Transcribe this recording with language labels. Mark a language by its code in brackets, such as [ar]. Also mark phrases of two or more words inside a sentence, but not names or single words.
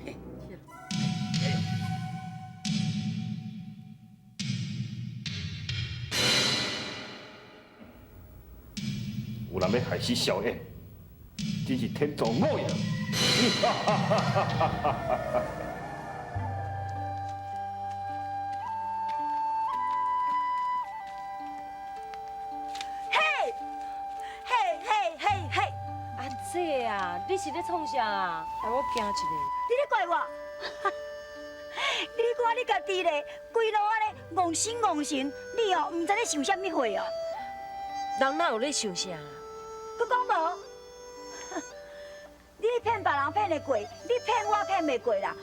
[nan] 有人要害死小燕，真是天作恶人！阿姐啊，你是咧创啥啊？让我惊一下。你咧怪我？你看你家己咧，规路安尼戇神戇神，你哦唔知咧受啥物罪哦？人哪有咧想啥？佮讲无？你骗别人骗得过，你骗我骗袂过啦。